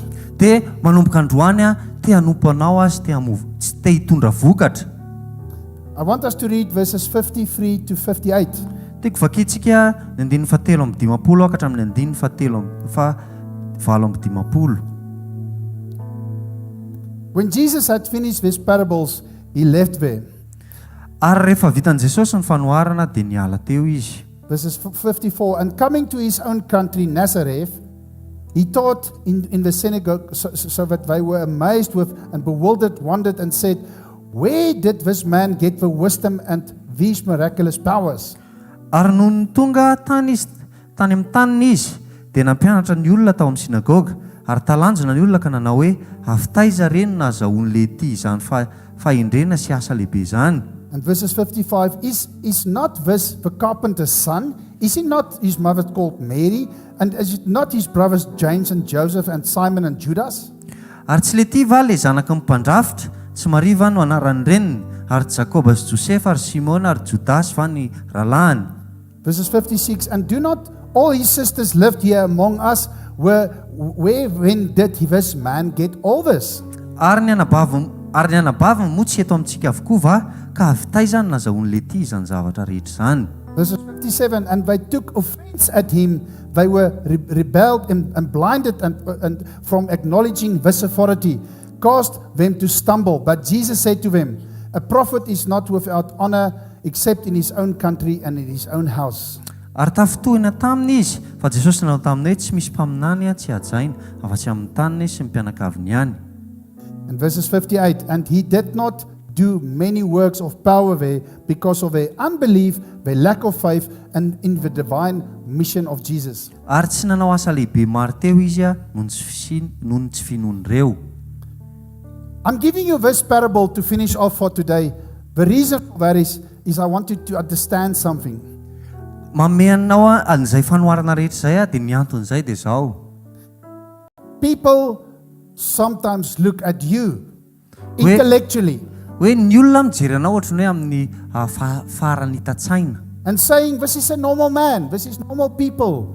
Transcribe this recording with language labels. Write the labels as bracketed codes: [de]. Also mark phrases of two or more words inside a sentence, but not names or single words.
[mg] Dia manomboka androany a te hanompo anao a sy te hitondra vokatra. [en] I want us to read verses 53 to 58. [mg] Tiako vakintsika ny 7:50 ka hatramin'ny 7:50. [en] When Jesus had finished these parables, he left there. [mg] Ary rehefa vitan'i Jesosy ny fanoharana dia niala teo izy. [en] Verses 54, and coming to his own country, Nazareth, he taught in the synagogue so that they were amazed with and bewildered, wondered and said, where did this man get the wisdom and these miraculous powers? [mg] Ary noho ny tonga tany amin'ny taniny izy dia nampianatra ny olona tao amin'ny sinagoga ary talanjona ny olona ka nanao hoe avitaiza reny na azahoan'le ty izany fahendrena sy asa lehibe izany. [en] And verses 55, is not this the carpenter's son? Is he not his mother called Mary? And is it not his brothers James and Joseph and Simon and Judas? [mg] ary tsy le ty va le zanaky ny mpandrafitra tsy mariva no anaran'ny reniny ary Jakoba sy Josefa ary Simona ary Judasy va ny rahalaany. [en] Verses 56, and do not all his sisters lived here among us, where when did this man get all this? [mg] Ary ny anabaviny moa tsy eto amintsika avokoa va ka avy zany nazahoan'le ty izany zavatra rehetra zany. [en] Verses 57, and they took offense at him. They were rebelled and blinded and from acknowledging this authority, caused them to stumble. But Jesus said to them, a prophet is not without honor except in his own country and in his own house. [mg] Ary tafitohina taminy izy fa Jesosy nanao taminay tsy misy mpaminany tsy hajaina afa-tsy amin'ny taniny sy ny mpianakaviny ihany. [en] And verses 58, and he did not do many works of power there because of their unbelief, their lack of faith, and in the divine mission of Jesus. [mg] Ary tsy nanao asa lehibe maro teo izy noho ny tsy finoan'ireo. [en] I'm giving you this parable to finish off for today. The reason for that is I want you to understand something. [mg] Mameanao an'izay fanoharana rehetra izay dia ny anton'izay dia zao. [en] People sometimes look at you intellectually [mg] hoe ny olona mijery anao ohatrany hoe amin'ny farany hitatsaina. [en] and saying, this is a normal man, this is normal people.